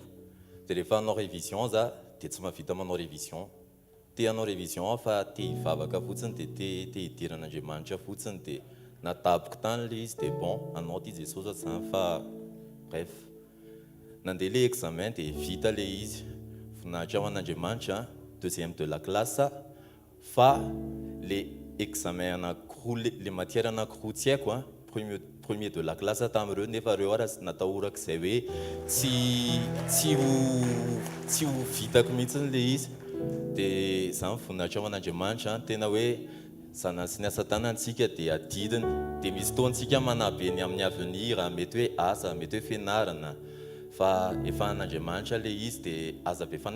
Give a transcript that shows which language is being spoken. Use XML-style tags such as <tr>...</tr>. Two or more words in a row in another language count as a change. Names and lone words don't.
<mg>Dia rehefa hanao révision za dia tsy mahavita manao révision. Te hanao révision fa te hivavaka fotsiny dia te hidiran'Andriamanitra fotsiny dia natapiko tany le izy dia bon anao ty Jesosy zany fa bref. Nandeha le examen dia vita le izy. Voninahitra ao an'Andriamanitra</mg> <fr>deuxième de la classe</fr> <mg>fa le examen anankiroa le matière anankiroa tsy haiko</mg> <fr>premier de la classe</fr> <mg>tamin'ireo nefa reo ara natahorako izay hoe tsy ho vitako mihitsy le izy. Dia za mivoninahitra ao an'Andriamanitra tena hoe sanany sy ny asa tanantsika dia adidiny. Dia misy fotoantsika manabe ny amin'ny avenir mety hoe asa mety hoe fianarana fa efa an'Andriamanitra le izy dia aza be fanay.</mg>